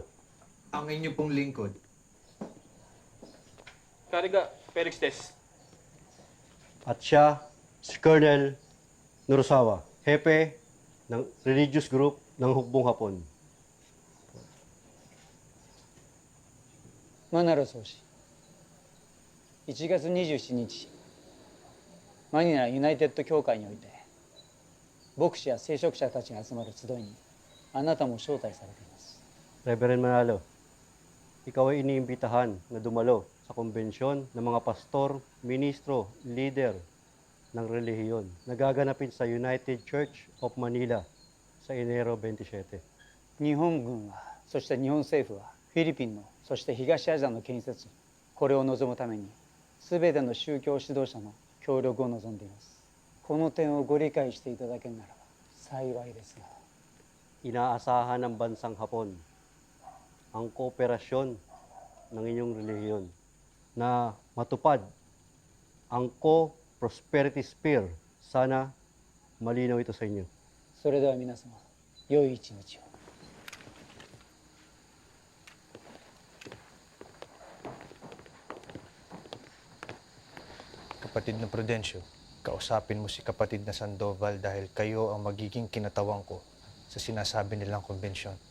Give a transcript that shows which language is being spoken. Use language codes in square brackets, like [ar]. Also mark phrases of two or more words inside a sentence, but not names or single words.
[tl] Ang inyo pong lingkod. Kariga, Felix Des. At siya, si Colonel Nurusawa, hepe ng [en] religious group [tl] ng Hukbong Hapon. [ja] マナロ総司1月27日マニラユナイテッド教会において牧師や聖職者たちが集まる集いにあなたも招待されています。 [tl] Reverend Manalo, ikaw ay iniimbitahan na dumalo sa konbensyon ng mga pastor, ministro, leader ng relihiyon na gaganapin sa United Church of Manila sa Enero 27. [ja] 日本軍はそして日本政府はフィリピンのそして東アジアの建設これを望むために全ての宗教指導者の協力を望んでいます。この点をご理解していただけるならば幸いですが。 [tl] Inaasahan ng bansang Hapon ang kooperasyon ng inyong relihiyon na matupad ang Co-Prosperity Sphere. Sana malinaw ito sa inyo. [ja] それでは皆様良い一日を。 [tl] Kapatid na Prudencio, kausapin mo si kapatid na Sandoval dahil kayo ang magiging kinatawan ko sa sinasabi nilang konbensyon.